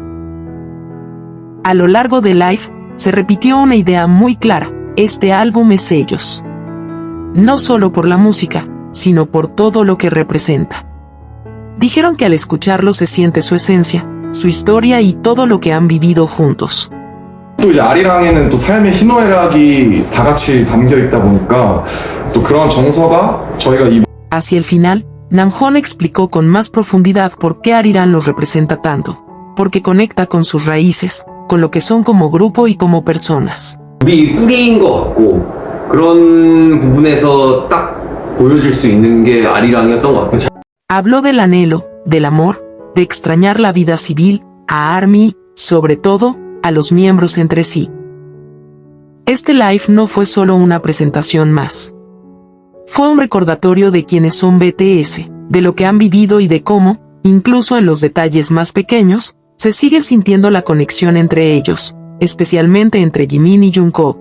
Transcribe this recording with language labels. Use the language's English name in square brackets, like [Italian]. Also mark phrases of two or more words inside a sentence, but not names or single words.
[Spanish] A lo largo del live, se repitió una idea muy clara, este álbum es ellos. No solo por la música, sino por todo lo que representa. Dijeron que al escucharlo se siente su esencia, su historia y todo lo que han vivido juntos. [Korean] 또 이제 아리랑에는 또 삶의 희노애락이 다 같이 담겨 있다 보니까 또 그런 정서가 저희가 이 [Spanish] Hacia el final, Namjoon explicó con más profundidad por qué Arirang los representa tanto, porque conecta con sus raíces, con lo que son como grupo y como personas. [Korean] 우리 뿌리인 것 같고 그런 부분에서 딱 보여줄 수 있는 게 아리랑이었던 것 같아요. [Spanish] Habló del anhelo, del amor, de extrañar la vida civil, a ARMY, sobre todo, a los miembros entre sí. Este live no fue solo una presentación más. Fue un recordatorio de quiénes son BTS, de lo que han vivido y de cómo, incluso en los detalles más pequeños, se sigue sintiendo la conexión entre ellos, especialmente entre Jimin y Jungkook.